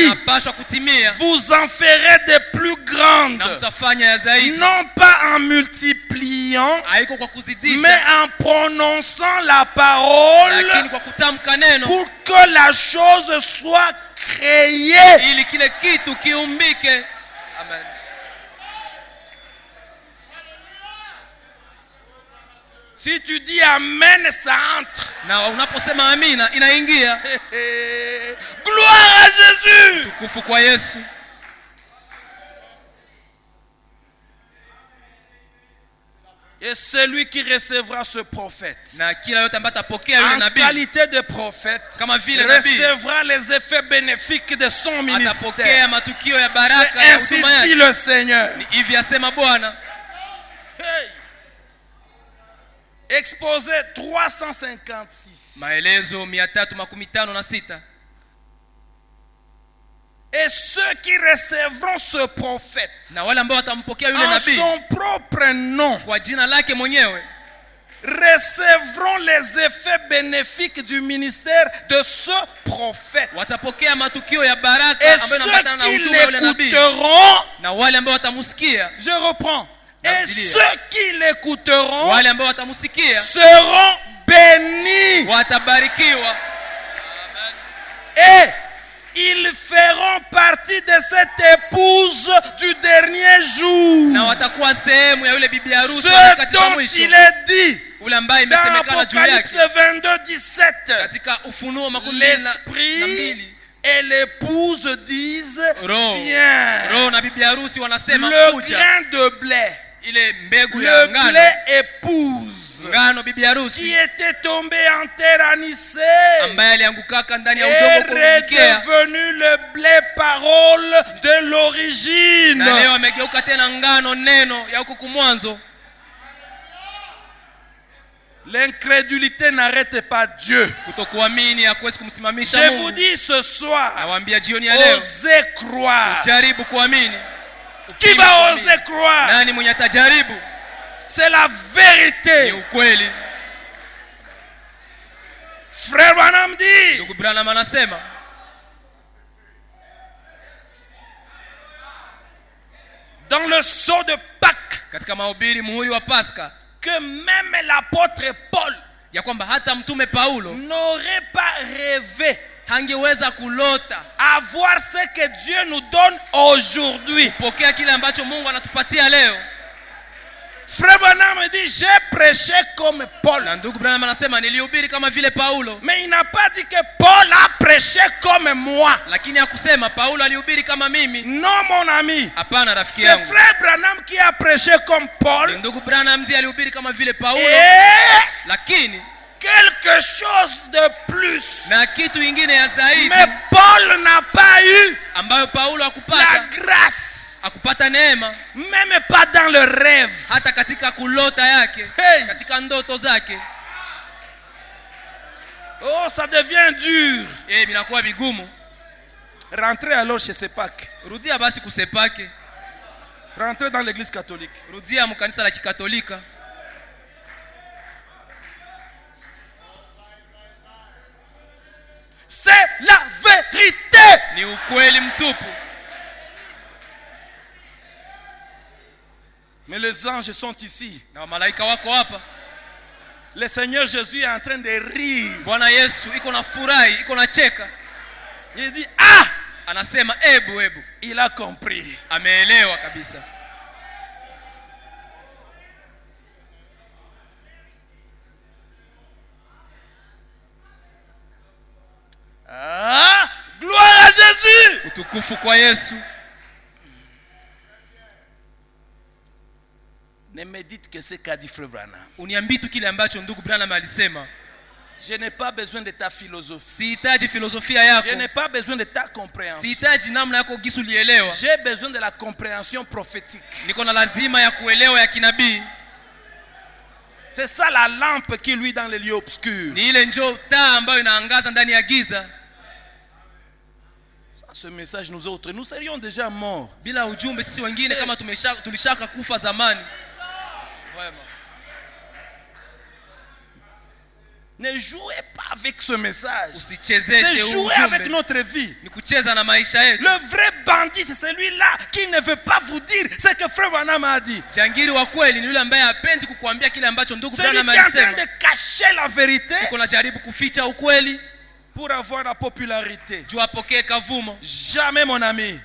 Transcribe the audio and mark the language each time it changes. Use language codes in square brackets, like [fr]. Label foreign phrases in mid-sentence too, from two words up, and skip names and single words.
[sw] inapaswa kutimia, [fr] Vous en ferez des plus grandes. [sw] na mtafanya ya zaidi. [fr] Non pas en multipliant, [sw] Haiko kwa kuzidisha, [fr] mais en prononçant la parole [sw] lakini kwa kutamka neno, [fr] pour que la chose soit créée. [sw] ili kile kitu kiumbike. Amen. [fr] Si tu dis Amen, ça entre. [sw] Na unaposema amina inaingia. [fr] Gloire à Jésus. [sw] Tukufu kwa Yesu. [fr] Et celui qui recevra ce prophète [sw] Na kila yote ambaye atapokea yule [fr] en [sw] nabii [fr] qualité de prophète [sw] kama vile nabii, [fr] recevra les effets bénéfiques de son ministère. [sw] atapokea matukio ya baraka [fr] C'est [sw] ya [fr] ainsi [sw] huduma [fr] dit [sw] yake. [fr] le Seigneur. [sw] Ni hivi asema Bwana. [fr] Hey. Exposé 356. [sw] Maelezo 356. [fr] Et ceux qui recevront ce prophète [sw] Na wale ambao watampokea yule [fr] en [sw] nabii [fr] son propre nom [sw] kwa jina lake mwenyewe [fr] recevront les effets bénéfiques du ministère de ce prophète. [sw] watapokea matukio ya baraka [fr] Et [sw] ambayo [fr] ceux [sw] yanaambatana na [fr] qui [sw] huduma ya yule nabii. [fr] l'écouteront, [sw] Na wale ambao watamusikia, [fr] je reprends, et [sw] Narudilia. [fr] ceux qui l'écouteront [sw] wale ambao watamusikia [fr] seront bénis. [sw] watabarikiwa. [fr] Et ils feront partie de cette épouse du dernier jour. [sw] Na watakuwa sehemu ya yule bibi harusi [fr] Ce [sw] wakati wa [fr] dont [sw] mwisho, [fr] il est dit [sw] ule ambaye [fr] dans [sw] imesemekana juu [fr] Apocalypse [sw] yake [fr] 22:17. [sw] katika Ufunuo 22:2. [fr] L'esprit et l'épouse disent [sw] Roho [fr] viens. [sw] na bibi harusi wanasema [fr] Le [sw] kuja. [fr] grain de blé, [sw] Ile mbegu [fr] le [sw] ya ngano, [fr] blé épouse [sw] ngano bibi [fr] qui [sw] harusi [fr] était tombé en terre anisée [sw] ambaye aliangukaka ndani ya [fr] est [sw] udongo kuumikia, [fr] redevenu le blé parole de l'origine. [sw] na leo amegeuka tena ngano neno ya huko kumwanzo. [fr] L'incrédulité n'arrête pas Dieu. [sw] Kutokuamini hakuwezi kumsimamisha [fr] Je vous [sw] Mungu. [fr] dis ce soir, [sw] Nawaambia jioni ya leo, [fr] osez croire. [sw] jaribu kuamini. [fr] Qui va oser croire? [sw] Nani mwenye atajaribu? [fr] C'est la [sw] Ni [fr] vérité. [sw] ukweli. [fr] Frère Branham dit, [sw] Ndugu Branham anasema [fr] dans le sceau de Pâques, [sw] katika mahubiri muhuri wa Pasaka [fr] que même l'apôtre Paul [sw] ya kwamba hata mtume Paulo [fr] n'aurait pas rêvé [sw] hangeweza kulota [fr] avoir ce que Dieu nous donne aujourd'hui. [sw] pokea kile ambacho Mungu anatupatia leo. [fr] Frère Branham dit, j'ai prêché comme Paul. [sw] Na ndugu Branham anasema nilihubiri kama vile Paulo, [fr] Mais il n'a pas dit que Paul a prêché comme moi. [sw] lakini hakusema Paulo alihubiri kama mimi. [fr] Non, mon ami. [sw] Hapana rafiki [fr] C'est [sw] yangu. [fr] frère Branham qui a prêché comme [sw] Ni [fr] Paul. [sw] ndugu Branham ndiye alihubiri kama vile Paulo, [fr] Et [sw] lakini [fr] quelque chose de plus. [sw] na kitu ingine ya zaidi [fr] Mais Paul n'a pas eu [sw] ambayo Paulo [fr] la [sw] hakupata, [fr] grâce. [sw] hakupata neema [fr] Même pas dans le rêve. [sw] hata katika kulota yake, Hey. katika ndoto zake. [fr] Oh, ça devient dur. [sw] Vinakuwa vigumu. [fr] Rentrez alors chez Sepak. [sw] Rudia basi kusepake, [fr] Rentrez dans l'église catholique. [sw] rudia mkanisa la Kikatolika. [fr] C'est la vérité. [sw] Ni ukweli mtupu. [fr] Mais les anges sont ici. [sw] Na malaika wako hapa. [fr] Le Seigneur Jésus est en train de rire. [sw] Bwana Yesu iko na furahi, iko na cheka. [fr] Il dit, ah, [sw] Anasema ebu. [fr] il a compris. [sw] Ameelewa kabisa. [fr] Ah, gloire à Jésus. [sw] Utukufu kwa Yesu. [fr] Ne me dites que c'est qu'a dit Frère Branham. [sw] Uniambii tu kile ambacho ndugu Branham alisema. [fr] Je n'ai pas besoin de ta philosophie. [sw] Sihitaji filosofia yako. [fr] Je n'ai pas besoin de ta compréhension. [sw] Sihitaji namna yako gisu lielewa. [fr] J'ai besoin de la compréhension prophétique. [sw] Niko na lazima ya kuelewa ya kinabii. [fr] C'est ça la lampe qui luit dans les lieux obscurs. [sw] Ni ile njoo taa ambayo inaangaza ndani ya giza. [fr] Sans ce message, nous autres, nous serions déjà morts. [sw] Bila ujumbe sisi wengine kama tulishaka kufa zamani. [fr] Vraiment. Ne jouez pas avec ce message. [sw] Usichezeshe [fr] C'est [sw] huu [fr] jouer avec [sw] ujumbe. [fr] notre vie. [sw] Ni kucheza na maisha yetu. [fr] Le vrai bandit, c'est celui-là qui ne veut pas vous dire ce que Frère Branham a dit. [sw] Jangiri wa kweli ni yule ambaye hapendi kukuambia kile ambacho ndugu Celui qui Branham [fr] est en train [sw] alisema. [fr] de cacher la vérité [sw] Niko najaribu kuficha ukweli [fr] pour avoir la popularité. [sw] juu apokee kavumo. [fr] Jamais, mon ami.